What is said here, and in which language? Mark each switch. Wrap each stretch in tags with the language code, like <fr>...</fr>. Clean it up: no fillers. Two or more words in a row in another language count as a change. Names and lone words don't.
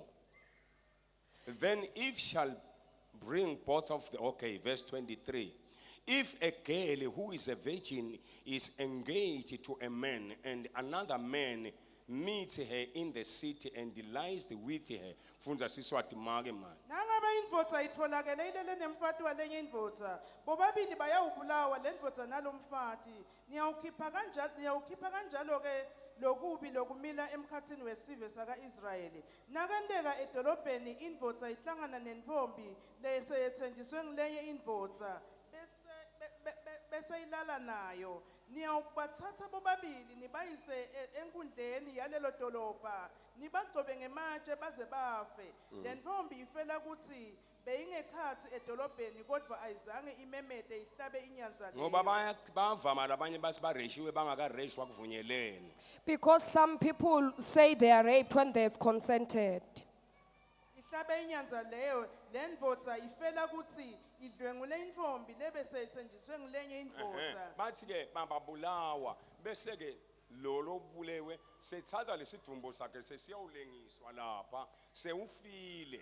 <en>Then if shall bring both of the, verse 23. If a girl who is a virgin is engaged to a man and another man meets her in the city and lies with her, funza siswati make man.</en> <ss>Nangabe indvodza itholakele ilele nemfati walenye indvodza, bobabili bayawubulawa lendvodza nalomfati, niyawukhipha kanjalo ke lokubi lokumila emkhathini wesive saka-Israyeli. Nakandeka edolobheni indvodza ihlangana nentombi leseyethenjiswe ngilenye indvodza bese ilala nayo, niyawubathatha bobabili nibayise enkundleni yalelo dolobha nibagcobe ngematshe baze bafe. Le ntombi ifela ukuthi beyingekhathi edolobheni kodwa ayizange imemete ihlabe inyanza leyo. Ngoba bavama labanye basi bareshiwe bangakareshwa kuvunyelene.</ss> <en>Because some people say they are raped when they've consented.</en> <ss>Ihlabe inyanza leyo, le ndvodza ifela ukuthi idlwengule intombi lebese ethenjiswe ngilenye indvodza. Bathi ke babulawa bese ke lo bulewe sethatha lesidumbu sakhe sesiyawulengiswa lapha sewufile.</ss>